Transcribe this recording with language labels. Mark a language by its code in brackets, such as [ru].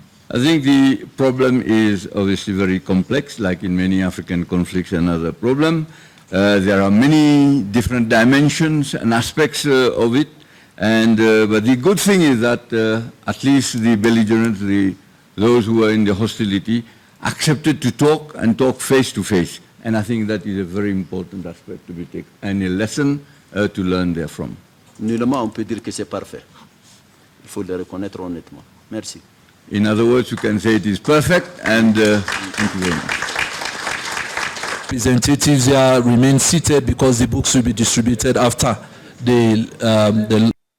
[en] I think the problem is obviously very complex, like in many African conflicts and other problems. There are many different dimensions and aspects of it, and but the good thing is that at least the belligerents, those who are in the hostility, accepted to talk and talk face to face. And I think that is a very important aspect to be taken, and a lesson to learn therefrom. [fr] Nullement on peut dire que c'est parfait. Il faut le reconnaître honnêtement. Merci. [en] In other words, you can say it is perfect, and thank you very much. Representatives here remain seated because the books will be distributed after the